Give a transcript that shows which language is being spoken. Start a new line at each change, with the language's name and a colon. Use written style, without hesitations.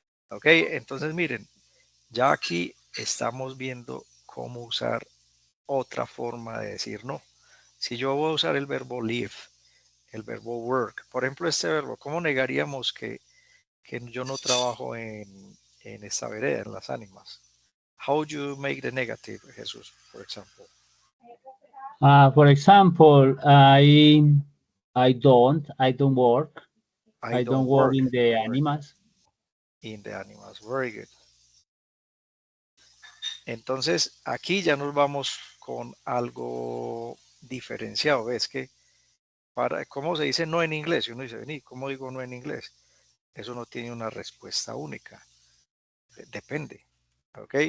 Spanish: Ok, entonces miren, ya aquí estamos viendo cómo usar otra forma de decir no. Si yo voy a usar el verbo live, el verbo work, por ejemplo, este verbo, ¿cómo negaríamos que yo no trabajo en esta vereda, en las ánimas?
English: How would you make the negative, Jesús, for example? For example, I don't work. I don't work in the animals. In the animals, very good.
Spanish: Entonces, aquí ya nos vamos con algo diferenciado. Ves que, ¿cómo se dice no en inglés? Y uno dice, vení, ¿cómo digo no en inglés? Eso no tiene una respuesta única. Depende. ¿Ok?